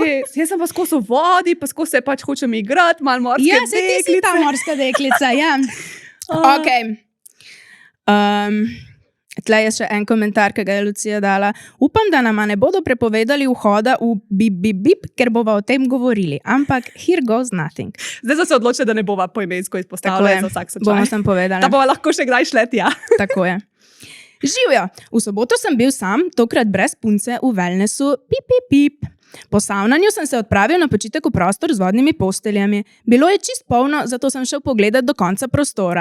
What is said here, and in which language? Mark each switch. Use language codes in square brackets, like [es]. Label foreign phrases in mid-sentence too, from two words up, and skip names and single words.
[sl] res, jaz sem pa skozi v vodi, pa skozi se pač hočem igrati, malo morske Ja, se ti si ta morska deklica, ja. Ok. Tle je še en komentar, ki ga je Lucija dala. Upam, da nama ne bodo prepovedali vhoda v bip, ker bova o tem govorili. Ampak [en] here goes nothing. [sl] Zdaj so se odločili, da ne bova poimensko Tako izpostavljala je. za vsak Bomo slučaj. sem povedala. Da bova lahko še kdaj šlet, ja. Tako je. Živjo, v soboto sem bil sam, tokrat brez punce v wellnessu, pip. Po savnanju sem se odpravil na počitek v prostor z vodnimi posteljami. Bilo je čist polno, zato sem šel pogledat do konca prostora.